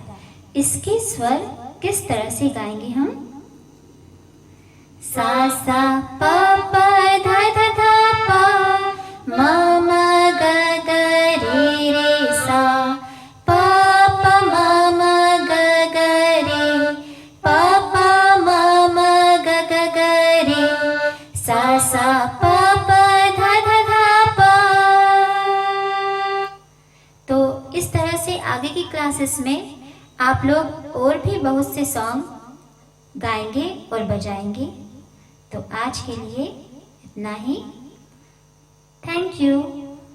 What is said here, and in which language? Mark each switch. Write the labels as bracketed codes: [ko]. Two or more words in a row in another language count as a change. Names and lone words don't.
[hi] इसके स्वर किस तरह से गाएंगे हम? सा सा प प ध ध ध प म म ग ग रे रे सा प प म म ग ग रे प प म म ग ग ग रे सा सा प प ध ध ध प। तो इस तरह से आगे की क्लासेस में आप लोग और भी बहुत से सॉन्ग गाएंगे और बजाएंगे। तो आज के लिए इतना ही। [en] thank you.